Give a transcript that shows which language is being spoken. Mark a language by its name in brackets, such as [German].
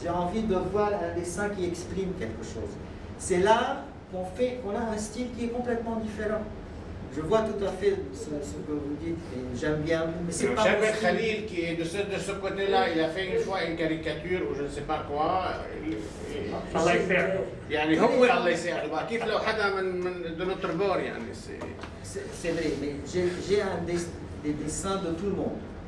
[French] J'ai envie de voir un dessin qui exprime quelque chose. C'est là qu'on a un style qui est complètement différent. Je vois tout à fait ce que vous dites et j'aime bien, mais c'est pas Shabir Khalil, qui est de ce côté-là, il a fait une fois une caricature ou je ne sais pas quoi. [Arabic] الله يسامحه. يعني هو الله يسامحه، كيف لو حدا من [French] de notre bord [Arabic] يعني [French] c'est vrai, mais j'ai des dessins de tout le monde.